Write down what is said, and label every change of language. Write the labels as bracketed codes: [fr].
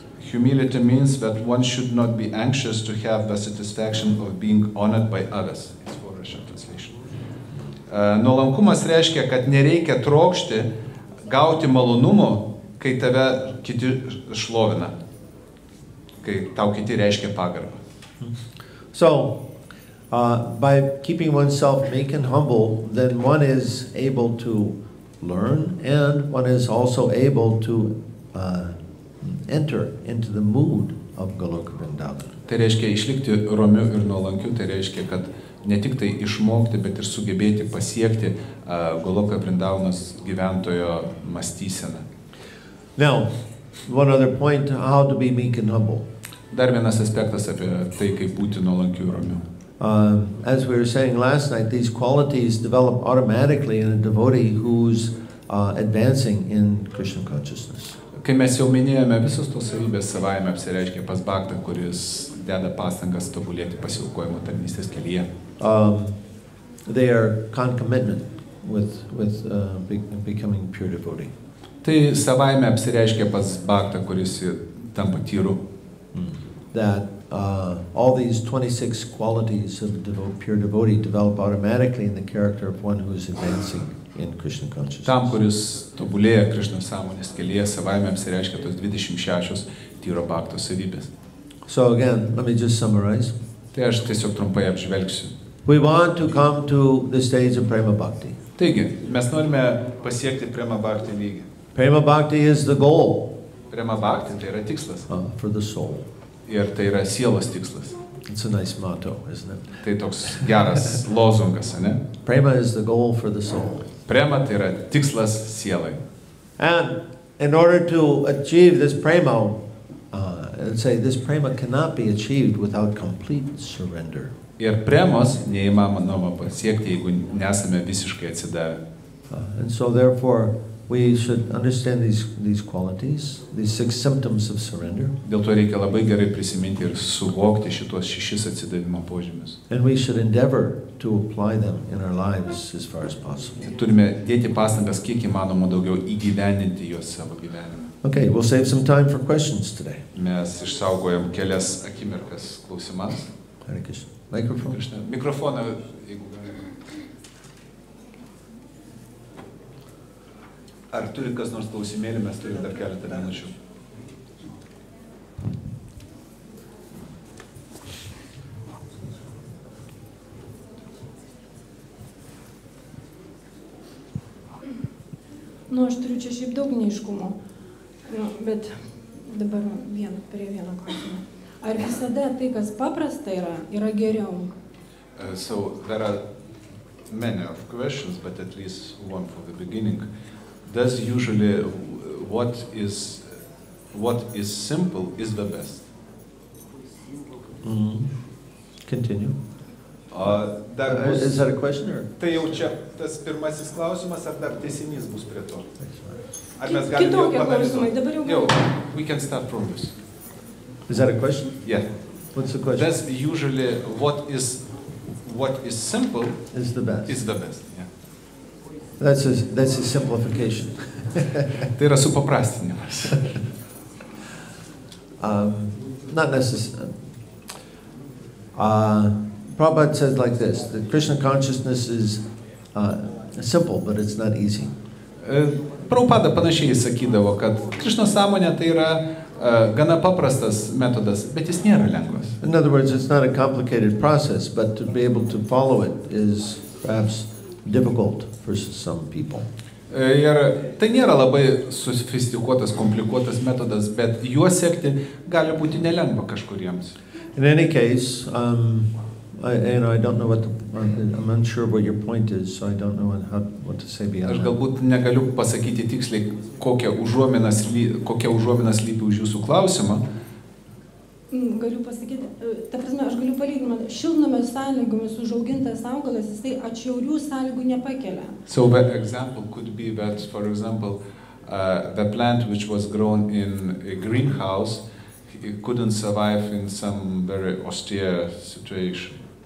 [en] Humility means that one should not be anxious to have the satisfaction of being honored by others. It's for Russian translation. [lt] Nuolankumas reiškia, kad nereikia trokšti gauti malonumo, kai tave kiti šlovina, kai tau kiti reiškia pagarbą. [en] So, by keeping oneself meek and humble, then one is able to learn, and one is also able to enter into the mood of Goloka Vrindavan. [lt] Tai reiškia išlikti romiu ir nuolankiu, tai reiškia, kad ne tik tai išmokti, bet ir sugebėti pasiekti Goloka Vrindavanos gyventojo mąstyseną. [en] Now, one other point, how to be meek and humble. [lt] Dar vienas aspektas apie tai, kaip būti nuolankiu ir romiu. [en] As we were saying last night, these qualities develop automatically in a devotee who's advancing in Krishna consciousness. [lt] Kai mes jau minėjome, visos tos savybės savaime apsireiškia pas bhaktą, kuris deda pastangas tobulėti pasiaukojimo tarnystės kelyje. [en] They are concomitant with becoming pure devotee. [lt] Tai savaime apsireiškia pas bhaktą, kuris tampa tyru. [en] That all these 26 qualities of pure devotee develop automatically in the character of one who is advancing in Krishna consciousness. [lt] Tam, kuris tobulėja Krishna sąmonės kelyje, savaime apsireiškia tos 26 tyro bhakto savybės. [en] So again, let me just summarize. [lt] Tai aš tiesiog trumpai apžvelgsiu. [en] We want to come to the stage of Prema Bhakti. [lt] Taigi, mes norime pasiekti Prema Bhakti lygį. [en] Prema Bhakti is the goal. [lt] Prema Bhakti tai yra tikslas. [en] For the soul. [lt] Ir tai yra sielos tikslas. [en] It's a nice motto, isn't it? [lt] Tai toks geras lozungas, ne? [en] Prema is the goal for the soul. [lt] Prema tai yra tikslas sielai. [en] And in order to achieve this prema, say this prema cannot be achieved without complete surrender. [lt] Ir premos neįmanoma pasiekti, jeigu nesame visiškai atsidavę. [en] And so therefore we should understand these qualities, these 6 symptoms of surrender. [lt] Dėl to reikia labai gerai prisiminti ir suvokti šitos 6 atsidavimo požymius. [en] And we should endeavor to apply them in our lives as far as possible. [lt] Turime dėti pastangas kiek įmanoma daugiau įgyvendinti juos savo gyvenime. [en] Okay, we'll save some time for questions today. [lt] Mes išsaugojam kelias akimirkas klausimams. [en] Hare Krishna. Microphone. [lt] Mikrofoną, jeigu galime. Ar turi kas nors klausimėlį, mes turime dar keletą minučių. Aš turiu čia šiaip daug neiškumo, bet dabar prie vieno klausimą. Ar visada tai, kas paprasta yra geriau? [en] So there are many of questions, but at least one for the beginning. does usually what is simple is the best. Continue. [lt] Dar bus, [en] Is that a question or? [lt] tai jau čia tas pirmasis klausimas, ar dar tęsinys bus prie to? Ar mes galime jau Kitokie klausimai, panalizuoti? dabar jau Jau, [en] we can start from this. Is that a question? Yeah. What's the question? Does usually what is simple Is the best. is the best. Yeah. That's a simplification. [lt] Tai yra supaprastinimas. [en] Not necessarily. Prabhupada says like this, that Krishna consciousness is simple, but it's not easy. [lt] Prabhupada panašiai sakydavo, kad Krišnos sąmonė tai yra gana paprastas metodas, bet jis nėra lengvas. [en] In other words, it's not a complicated process, but to be able to follow it is perhaps difficult for some people. [lt] Ir tai nėra labai sofistikuotas, komplikuotas metodas, bet juo sekti gali būti nelengva kažkuriems. [en] In any case, I don't know I'm unsure what your point is, so I don't know what to say beyond [lt] Aš [en] that. [lt] galbūt negaliu pasakyti tiksliai, kokia užuomina slypi už jūsų klausimą. Galiu pasakyti, ta prasme, aš galiu palyginti, šiltnamio sąlygomis užaugintas augalas, jisai atšiaurių sąlygų nepakelia. [en] So the example could be that, for example, the plant which was grown in a greenhouse, it couldn't survive in some very austere situation.